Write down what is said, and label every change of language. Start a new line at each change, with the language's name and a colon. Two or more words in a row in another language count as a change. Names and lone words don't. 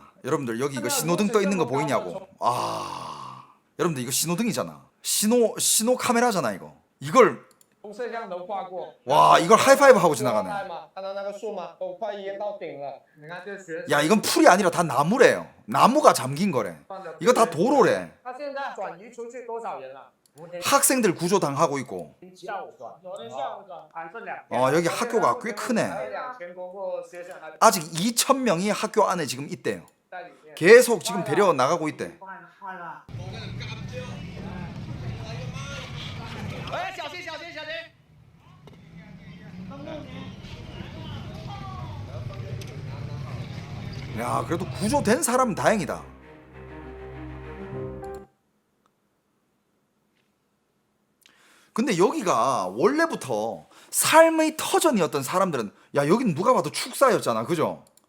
Korean: 여러분들 여기 이거 신호등 떠 있는 거 보이냐고. 아 여러분들 이거 신호등이잖아. 신호 카메라잖아 이거. 이걸
Chinese: 从摄像头跨过。
Korean: 와 이걸 하이파이브 하고 지나가네.
Chinese: 看到那个树吗？都快淹到顶了。你看这学。
Korean: 야 이건 풀이 아니라 다 나무래요. 나무가 잠긴 거래. 이거 다 도로래.
Chinese: 他现在转移出去多少人了？
Korean: 학생들 구조 당하고 있고.
Chinese: 下午转。昨天下午转。反正两。
Korean: 여기 학교가 꽤 크네.
Chinese: 2000 多个学生还。
Korean: 아직 2,000명이 학교 안에 지금 있대요. 계속 지금 데려 나가고 있대.
Chinese: 哎，小心小心小心！
Korean: 야 그래도 구조된 사람은 다행이다. 근데 여기가 원래부터 삶의 터전이었던 사람들은 야 여기는 누가 봐도 축사였잖아 그죠?